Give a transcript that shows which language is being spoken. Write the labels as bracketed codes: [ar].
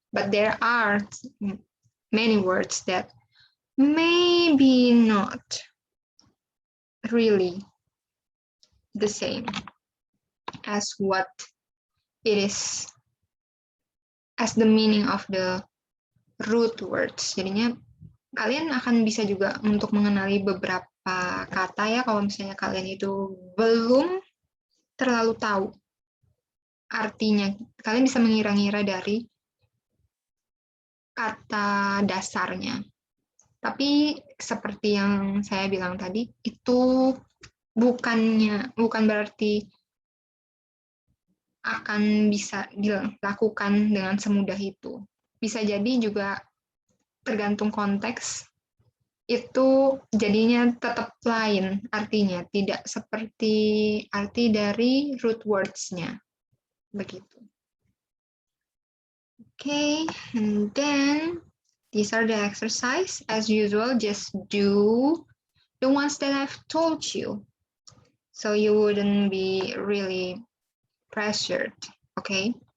[en] But there are many words that maybe not really the same as what it is as the meaning of the root words. [id] Jadinya kalian akan bisa juga untuk mengenali beberapa kata ya kalau misalnya kalian itu belum terlalu tahu artinya. Kalian bisa mengira-ngira dari kata dasarnya. Tapi seperti yang saya bilang tadi, itu bukan berarti akan bisa dilakukan dengan semudah itu. Bisa jadi juga tergantung konteks, itu jadinya tetap lain artinya, tidak seperti arti dari root words-nya. Begitu. [en] Okay, and then these are the exercise. As usual, just do the ones that I've told you, so you wouldn't be really pressured, okay?